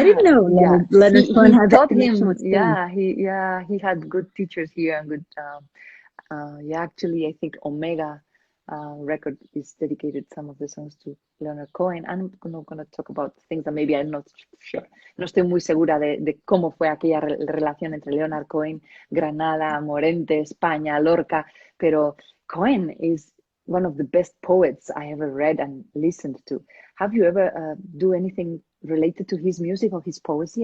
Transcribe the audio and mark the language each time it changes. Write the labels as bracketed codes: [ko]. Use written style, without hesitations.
[en] I didn't know Leonard Cohen had that connection with Spain. He had good teachers here and good. Actually, I think Omega record is dedicated some of the songs to Leonard Cohen. I'm not going to talk about things that maybe I'm not sure. [es] No estoy muy segura de cómo fue aquella relación entre Leonard Cohen, Granada, Morente, España, Lorca, pero Cohen [en] is one of the best poets I ever read and listened to. Have you ever do anything related to his music or his poesy?